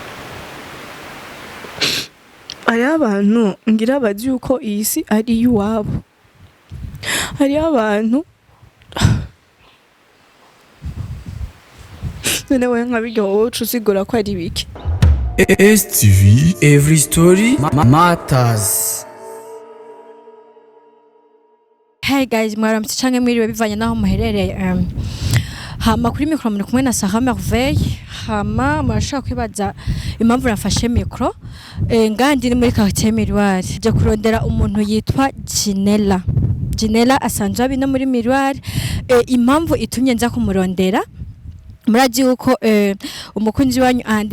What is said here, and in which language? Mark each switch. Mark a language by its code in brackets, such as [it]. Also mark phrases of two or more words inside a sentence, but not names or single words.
[rn] ari abantu ngira bazi uko iyi si ari yuwabo hari abantu none we nkabiryo wocu usigura ko ari biki [en] STV every story matters. Hey guys, [rn] mwaramutse canke mwiriwe bivanye naho muherereye hama kuri micro muri kumwe na Sarah Merveille hama murashaka kwibaza impamvu nafashe micro ngandi ni muri quartier Miroir je kurondera umuntu yitwa Gynella asanzwe abino muri Miroir impamvu itumye nza kumurondera muraji uko umukunzi wanyu andi